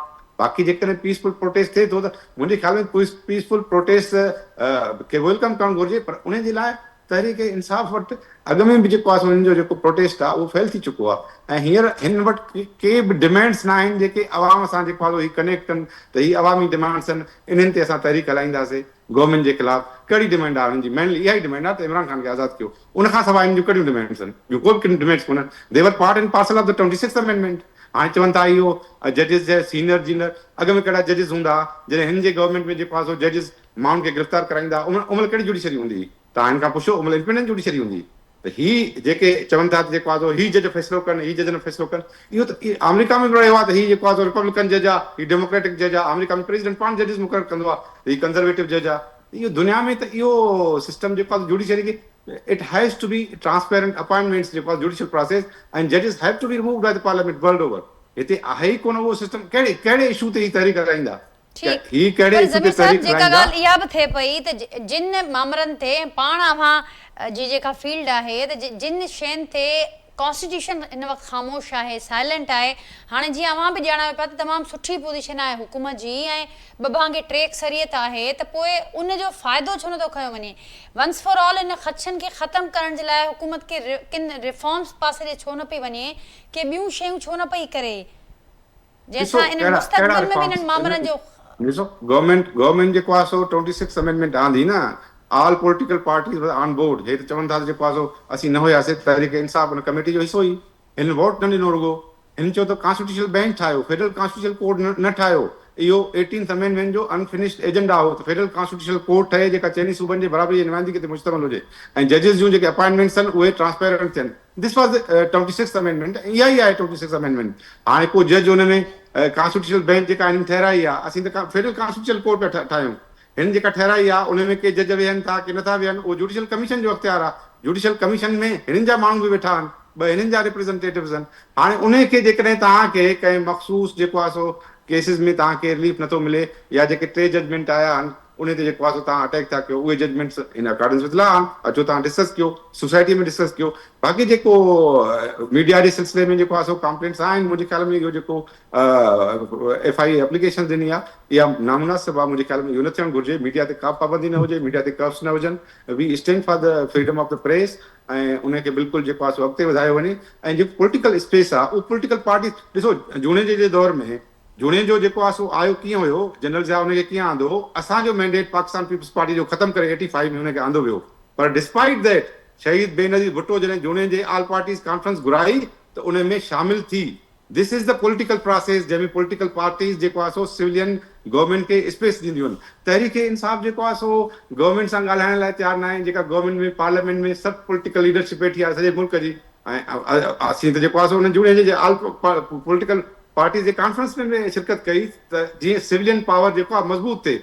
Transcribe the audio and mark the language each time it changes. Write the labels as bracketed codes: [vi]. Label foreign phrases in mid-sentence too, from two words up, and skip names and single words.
[sd] बाक़ी जेकॾहिं [en] peaceful protest [sd] थिए थो त मुंहिंजे ख्याल में [en] peaceful protest [sd] खे वेलकम करणु घुरिजे, पर उन जे लाइ तहरीक इंसाफ़ वटि अॻु में बि जेको आहे उन्हनि जो जेको प्रोटेस्ट आहे उहो फेल थी चुको आहे, ऐं हींअर हिन वटि के बि डिमांड्स न आहिनि जेके अवाम सां जेको आहे ही कनेक्ट कनि त ही अवामी डिमांड्स आहिनि, इन्हनि ते असां तहरीक हलाईंदासीं गवर्नमेंट जे ख़िलाफ़। कहिड़ी डिमांड आहे हुनजी? मेनली इहा ई डिमांड आहे त इमरान ख़ान खे आज़ादु कयो। उनखां सवाइ हिन जूं कहिड़ियूं डिमांड्स आहिनि? ॿियूं कोई डिमांड्स कोन्हनि। [en] They're part and parcel of the 26th amendment. [sd] हाणे चवनि था इहो जजिस जे [en] senior junior, [sd] अॻु में कहिड़ा जजिस हूंदा, जॾहिं हिन जे गवर्नमेंट में जेको आहे जजिस माण्हुनि खे गिरफ़्तार कराईंदा, उमल कहिड़ी जुडिशरी हूंदी हुई? तव्हां हिन खां पुछो, उमल [en] independent judiciary [sd] हूंदी। त ही जेके चवनि था जेको आहे ही जज फ़ैसिलो कनि, ही जज न फ़ैसिलो कनि, इहो त अमेरिका में बि रहियो आहे त ही जेको आहे [en] Republican judge [sd] आहे, ही [en] Democratic judge [sd] आहे। अमेरिका में प्रेसिडेंट पाण जजिस मुक़ररु कंदो आहे, ही [en] conservative judge [sd] आहे। इहो दुनिया में त इहो सिस्टम जेको आहे जुडिशरी खे [en] it has to be transparent appointments [sd] जेको आहे [en] judicial process, and judges have to be removed by the parliament world over। [sd] हिते आहे ई कोन उहो सिस्टम। कहिड़े इशू ते ही तहरीक कराईंदा? ही कहिड़े इशू ते तहरीक जेका ॻाल्हि इहा बि थिए पई त जिन मामलनि ते पाण अव्हां जी जेका फील्ड आहे त जिन शयुनि ते कॉन्स्टिट्यूशन इन वक़्तु ख़ामोश आहे, साइलेंट आहे, हाणे जीअं अव्हां बि ॼाणायो पिया त तमामु सुठी पोज़ीशन आहे हुकूमत जी ऐं ॿ टे अक्सरियत आहे, त पोइ उन जो फ़ाइदो छो नथो खयो वञे? [en] once for all [sd] इन ख़दशनि खे ख़तमु करण जे लाइ हुकूमत खे किन रिफॉर्म्स पासे ॾे छो न पई वञे, के ॿियूं शयूं छो न पई करे, जंहिंसां इन मुस्तक़बिल में बि इन्हनि मामलनि जो ॾिसो गवर्नमेंट जेको आहे सो 26 अमेंडमेंट आंदी न, [en] all political parties on board. [sd] हे त चवनि था जेको आहे सो असीं न हुयासीं, तहरीक इंसाफ़ उन कमेटी जो हिसो ई, हिन वोट न ॾिनो रुगो। हिन चयो त [en] constitutional bench [sd] ठाहियो, [en] federal constitutional court [sd] न ठाहियो। इहो [en] 18th amendment [sd] जो [en] unfinished agenda [sd] हो त [en] federal constitutional court [sd] ठहे जेका चइनी सूबनि जे बराबरी जी नुमाइंदगी ते मुश्तमिल हुजे, ऐं जजिस जूं जेके अपॉइंटमेंट्स आहिनि उहे ट्रांसपेरेंट थियनि। [en] this was 26th amendment. [sd] इहा ई आहे [en] 26th amendment. [sd] हाणे को जज हुन में [en] constitutional bench [sd] जेका हिन ठहिराई आहे, असीं त [en] federal constitutional court [sd] पिया ठाहियूं। हिन जेका ठहिराई आहे उन में के जज वेहनि था की नथा वेहनि, उहो [en] judicial commission [sd] जो अख़्तियार आहे। [en] judicial commission [sd] में हिननि जा माण्हू बि वेठा आहिनि, ॿ हिननि जा रिप्रेज़ेंटेटिव्स आहिनि। हाणे उन खे जेकॾहिं तव्हांखे कंहिं मख़सूस जेको आहे सो केसिस में तव्हांखे रिलीफ नथो मिले, या जेके 3 जजमेंट आया आहिनि उन ते जेको आहे सो तव्हां अटैक था कयो, उहे जजमेंट्स [en] in accordance with law [sd] अचो तव्हां डिस्कस कयो, सोसाइटी में डिस्कस कयो। बाक़ी जेको मीडिया जे सिलसिले में जेको आहे सो कंप्लेंट्स आहिनि, मुंहिंजे ख्याल में इहो जेको FI एप्लीकेशन ॾिनी आहे इहा नामुनासिब आहे। मुंहिंजे ख्याल में इहो न थियणु घुरिजे। मीडिया ते का पाबंदी न हुजे, मीडिया ते कर्फ्स न हुजनि। [en] we stand for the freedom of the press, [sd] ऐं उनखे बिल्कुलु जेको आहे सो अॻिते वधायो वञे। ऐं जेको [en] political space [sd] आहे उहो [en] political party, [sd] ॾिसो जूने जे दौर में जूने जो जेको आहे सो आयो कीअं हुयो, जनरल ज़िया उनखे कीअं आंदो हो, असांजो मैंडेट पाकिस्तान पीपल्स पार्टी जो ख़तमु करे 85 में उनखे आंदो वियो। पर [en] despite that [sd] शहीद बेनज़ीर भुट्टो जॾहिं जूने जे [en] all parties conference [sd] घुराई त उन में शामिल थी। [en] this is the political process जंहिंमें political parties [sd] जेको आहे सो [en] civilian government खे स्पेस [sd] ॾींदियूं आहिनि। तहरीक इंसाफ़ जेको आहे सो गवर्नमेंट सां ॻाल्हाइण लाइ तयारु न आहे, जेका गवर्नमेंट में पार्लियामेंट में सभु [en] political leadership [sd] वेठी आहे सॼे मुल्क जी। ऐं असीं त जेको आहे सो उन जूने जे ऑल [en] political party [sd] जे कॉन्फ्रेंस में शिरकत कई त जीअं [en] civilian power [sd] जेको आहे मज़बूत थिए।